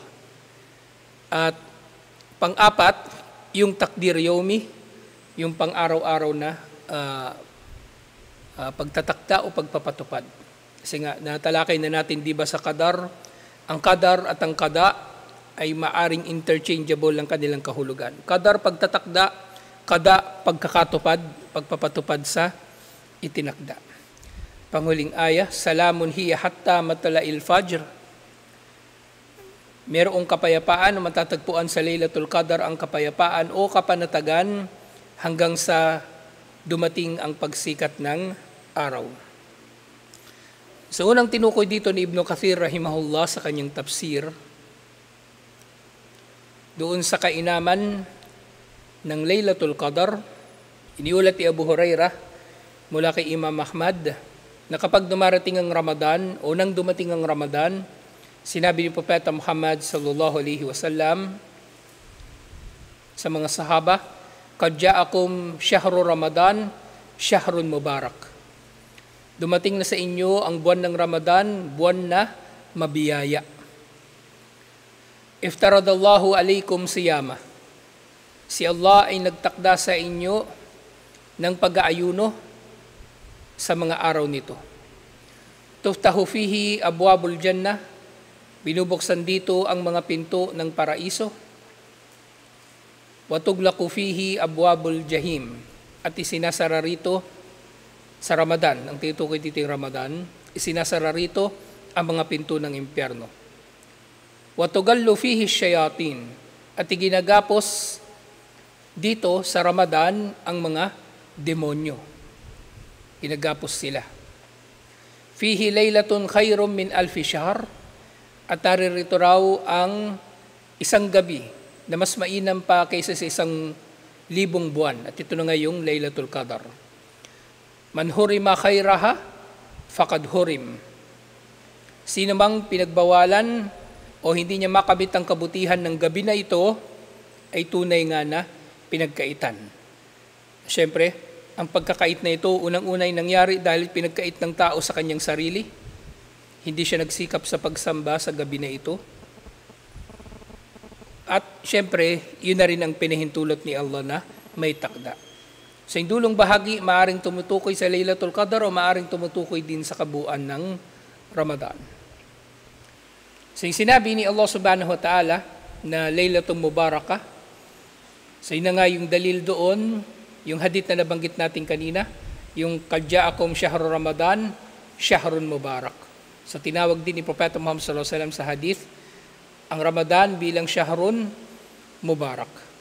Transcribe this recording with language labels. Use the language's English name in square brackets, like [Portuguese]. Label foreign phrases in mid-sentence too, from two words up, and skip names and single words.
[Filipino] At pang-4, yung [Arabic] تقدير يومي, [Filipino] yung pang-araw-araw na pagtatakda o pagpapatupad. Kasi nga, natalakay na natin, di ba sa qadar, ang qadar at ang qada ay maaring interchangeable ang kanilang kahulugan. Qadar pagtatakda, qada pagkakatupad, pagpapatupad sa itinakda. Panghuling aya, [Arabic] سلام هي حتى مطلع الفجر. [Filipino] Merong kapayapaan na matatagpuan sa Laylatul Qadar, ang kapayapaan o kapanatagan hanggang sa dumating ang pagsikat ng araw. So unang tinukoy dito ni Ibn Kathir rahimahullah sa kanyang tafsir, doon sa kainaman ng Laylatul Qadar, iniulat ni Abu Hurairah mula kay Imam Ahmad na kapag dumarating ang Ramadan o nang dumating ang Ramadan, sinabi ni Propeta Muhammad [Arabic] صلى الله عليه وسلم [Filipino] sa mga sahaba, [Arabic] "قد جاءكم شهر رمضان شهر مبارك." [Filipino] Dumating na sa inyo ang buwan ng Ramadan, buwan na mabiyaya. [Arabic] افترض الله عليكم صيامه. [Filipino] Si Allah ay nagtakda sa inyo ng pag-aayuno sa mga araw nito. [Arabic] تفتح فيه أبواب الجنة, [Filipino] binubuksan dito ang mga pinto ng paraiso. [Arabic] وتغلق فيه أبواب الجحيم, [Filipino] at isinasara rito sa Ramadan, ang tinutukoy dito yung Ramadan, isinasara rito ang mga pinto ng impyerno. [Arabic] وتغل فيه الشياطين, [Filipino] at iginagapos dito sa Ramadan ang mga demonyo. Ginagapos sila. [Arabic] فيه ليلة خير من ألف شهر, [Filipino] at naririto raw ang isang gabi na mas mainam pa kaysa sa 1,000 buwan. At ito na nga yung Laylatul Qadr. [Arabic] من حرم خيرها فقد حرم. [Filipino] Sino mang pinagbawalan o hindi niya makamit ang kabutihan ng gabi na ito, ay tunay nga na pinagkaitan. Siyempre, ang pagkakait na ito, unang-unay nangyari dahil pinagkait ng tao sa kanyang sarili. Hindi siya nagsikap sa pagsamba sa gabi na ito. At siyempre, yun na rin ang pinahintulot ni Allah na may takda. Sa indulong bahagi, maaring tumutukoy sa Laylatul Qadr o maaring tumutukoy din sa kabuuan ng Ramadan. So yung sinabi ni Allah [Arabic] سبحانه وتعالى [Filipino] na [Arabic] ليلة مباركة, [Filipino] so yun na nga yung dalil doon, yung hadith na nabanggit natin kanina, yung [Arabic] قد جاءكم شهر رمضان شهر مبارك. [Filipino] So tinawag din ni Propeta Muhammad [Arabic] صلى الله عليه وسلم [Filipino] sa hadith ang Ramadan bilang [Arabic] شهر مبارك.